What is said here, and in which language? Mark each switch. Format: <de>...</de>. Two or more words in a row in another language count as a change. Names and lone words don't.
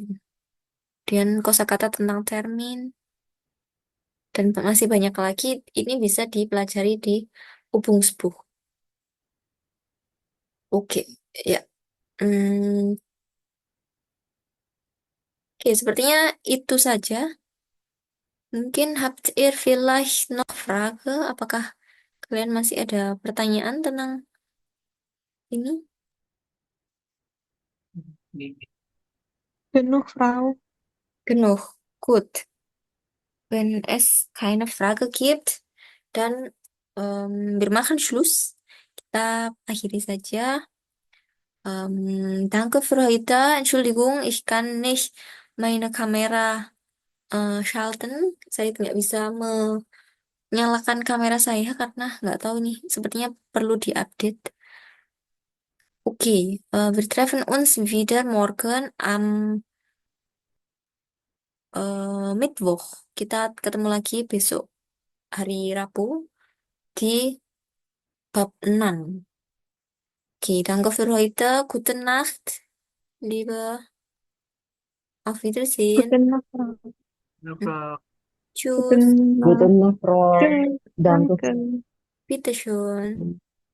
<id>Dan kosakata tentang termin, dan masih banyak lagi, ini bisa dipelajari di Übungsbuch. Oke, ya. Hmm, oke, sepertinya itu saja.</id> <de>Mungkin habt ihr vielleicht noch Frage?</de> <id>Apakah kalian masih ada pertanyaan tentang ini?</id> <de>Genug, Frau. Genug. Gut. Wenn es keine Frage gibt, dann wir machen Schluss.</de> <id>Kita akhiri saja.</id> <de>Danke für heute. Entschuldigung, ich kann nicht meine Kamera schalten.</de> <id>Saya tidak bisa nyalakan kamera saya karena nggak tahu nih, sepertinya perlu diupdate. Oke,</id> <de>wir treffen uns wieder morgen am Mittwoch.</de> <id>Kita ketemu lagi besok hari Rabu di bab 6. Oke,</id> <de>danke für heute. Gute Nacht, liebe. Auf Wiedersehen. Guten Nacht, Frau.</de> <id>Kenapa</id> <de>Tschüss. Guten Guten Nacht. Nacht, Frau. Tschüss. Danke. Danke. Bitteschön.</de>